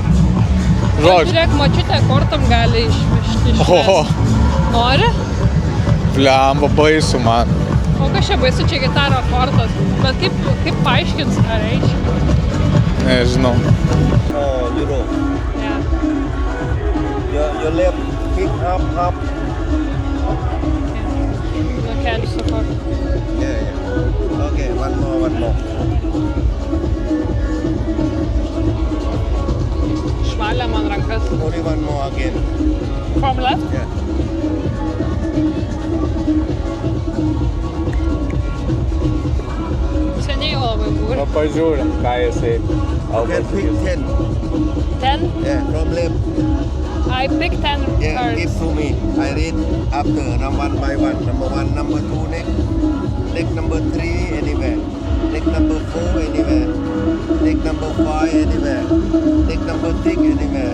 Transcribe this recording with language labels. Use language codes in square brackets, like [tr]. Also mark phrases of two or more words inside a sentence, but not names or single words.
[lt] Žodžiu. Žiūrėk, močiutė kortom gali išmešti. Oho. Nori? Blemba, baisu man. O kas čia baisu, čia gitaro kortos. Bet kaip paaiškins, ką reiškia? Nežinau. Euro. [en] Yeah. Your left kick up. [lt] Nukelsiu kokį. [en] Yeah. Okay, one more. [lt] Švalė man rankas. [en] Only one more again. From left? Yeah. [lt] Seniai jau labai buvo. Nu, pažiūrim, ką jisai. [en] You can pick 10. 10? Yeah, from left. I pick 10 Yeah, cards. give to me. I read after one by one. Number 1, number 2 next. Next number 3 anywhere. Next number 4 anywhere. Next number 5 anywhere. Next number 6 anywhere.